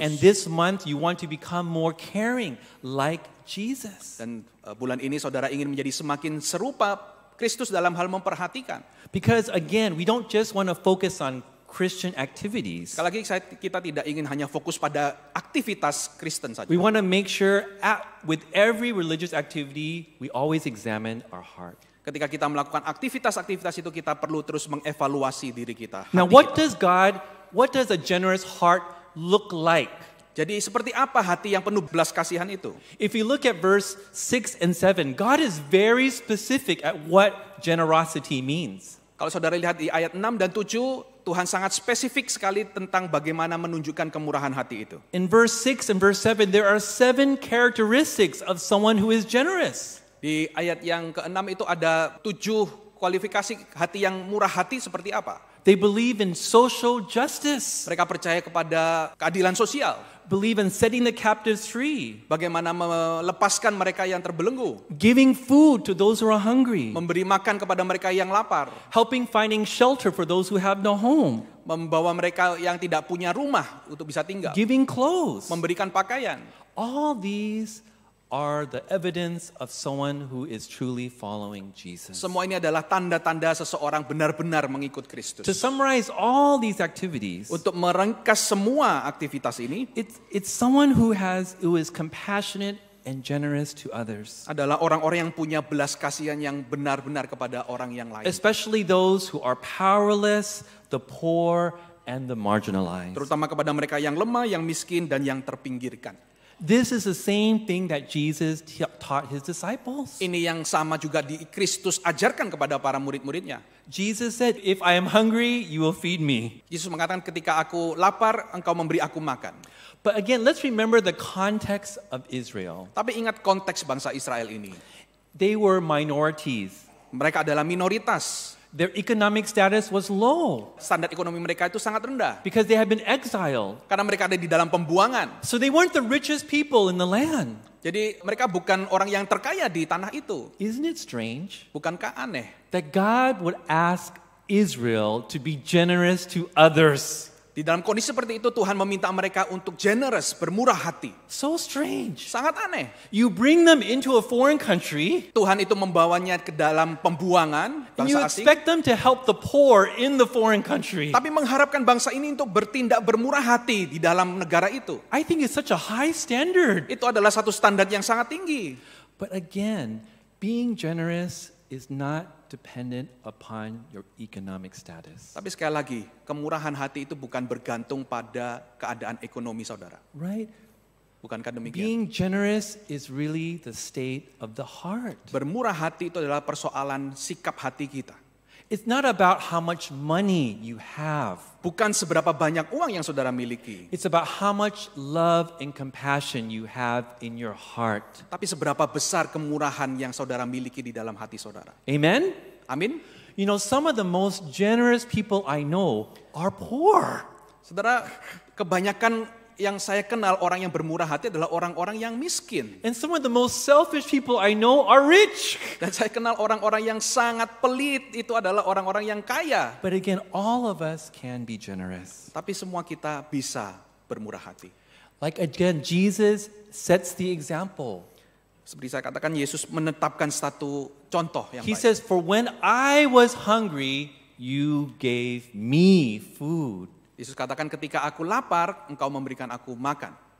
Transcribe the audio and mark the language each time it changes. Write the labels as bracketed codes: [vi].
[en] And this month you want to become more caring like Jesus. [id] Dan bulan ini saudara ingin menjadi semakin serupa Kristus dalam hal memperhatikan. [en] Because again, we don't just want to focus on Christian activities. [id] Sekali lagi kita tidak ingin hanya fokus pada aktivitas Kristen saja. [en] We want to make sure with every religious activity, we always examine our heart. [id] Ketika kita melakukan aktivitas-aktivitas itu kita perlu terus mengevaluasi diri kita. [en] Now, [id] hati kita. [en] what does a generous heart look like? [id] Jadi seperti apa hati yang penuh belas kasihan itu? [en] If you look at verse 6 and 7, God is very specific at what generosity means. [id] Kalau saudara lihat di ayat 6 dan 7, Tuhan sangat spesifik sekali tentang bagaimana menunjukkan kemurahan hati itu. [en] In verse 6 and verse 7, there are 7 characteristics of someone who is generous. [id] Di ayat yang ke-6 itu ada 7 kualifikasi hati yang murah hati seperti apa? [en] They believe in social justice, [id] Mereka percaya kepada keadilan sosial. [en] believe in setting the captives free, [id] Bagaimana melepaskan mereka yang terbelenggu. [en] giving food to those who are hungry, [id] Memberi makan kepada mereka yang lapar. [en] helping finding shelter for those who have no home, [id] Membawa mereka yang tidak punya rumah untuk bisa tinggal. [en] giving clothes. [id] Memberikan pakaian. [en] All these are the evidence of someone who is truly following Jesus. [id] Semua ini adalah tanda-tanda seseorang benar-benar mengikut Kristus. [en] To summarize all these activities, [id] Untuk merengkas semua aktivitas ini [en] it's someone who is compassionate and generous to others, [id] adalah orang-orang yang punya belas kasihan yang benar-benar kepada orang yang lain. [en] especially those who are powerless, the poor, and the marginalized. [id] Terutama kepada mereka yang lemah, yang miskin, dan yang terpinggirkan. [en] This is the same thing that Jesus taught his disciples. [id] Ini yang sama juga di Kristus ajarkan kepada para murid-muridnya. [en] Jesus said, "If I am hungry, you will feed me." [id] Yesus mengatakan ketika aku lapar, engkau memberi aku makan. [en] But again, let's remember the context of Israel. [id] Tapi ingat konteks bangsa Israel ini. [en] They were minorities. [id] Mereka adalah minoritas. [en] Their economic status was low [id] Standar ekonomi mereka itu sangat rendah. [en] because they had been exiled. [id] Karena mereka ada di dalam pembuangan. [en] So they weren't the richest people in the land. [id] Jadi mereka bukan orang yang terkaya di tanah itu. [en] Isn't it strange [id] Bukankah aneh? [en] that God would ask Israel to be generous to others? [id] Di dalam kondisi seperti itu Tuhan meminta mereka untuk generous, bermurah hati. [en] So strange. [id] Sangat aneh. [en] You bring them into a foreign country [id] Tuhan itu membawanya ke dalam pembuangan [en] and you [id] bangsa asing. [en] expect them to help the poor in the foreign country. [id] Tapi mengharapkan bangsa ini untuk bertindak bermurah hati di dalam negara itu. [en] I think it's such a high standard. [id] Itu adalah satu standar yang sangat tinggi. [en] But again, being generous is not dependent upon your economic status. [id] Tapi sekali lagi, kemurahan hati itu bukan bergantung pada keadaan ekonomi saudara. [en] Right? [id] Bukankah demikian? [en] Being generous is really the state of the heart. [id] Bermurah hati itu adalah persoalan sikap hati kita. [en] It's not about how much money you have. [id] Bukan seberapa banyak uang yang saudara miliki. [en] It's about how much love and compassion you have in your heart. [id] Tapi seberapa besar kemurahan yang saudara miliki di dalam hati saudara. [en] Amen? [id] Amin. [en] You know, some of the most generous people I know are poor. [id] Saudara, kebanyakan yang saya kenal orang yang bermurah hati adalah orang-orang yang miskin. [en] And some of the most selfish people I know are rich. [id] Dan saya kenal orang-orang yang sangat pelit itu adalah orang-orang yang kaya. [en] But again, all of us can be generous. [id] Tapi semua kita bisa bermurah hati. [en] Like again, Jesus sets the example. [id] Seperti saya katakan, Yesus menetapkan satu contoh yang [en] He [id] baik. [en] says, "For when I was hungry, you gave me food." [id] Yesus katakan, ketika aku lapar, engkau memberikan aku makan.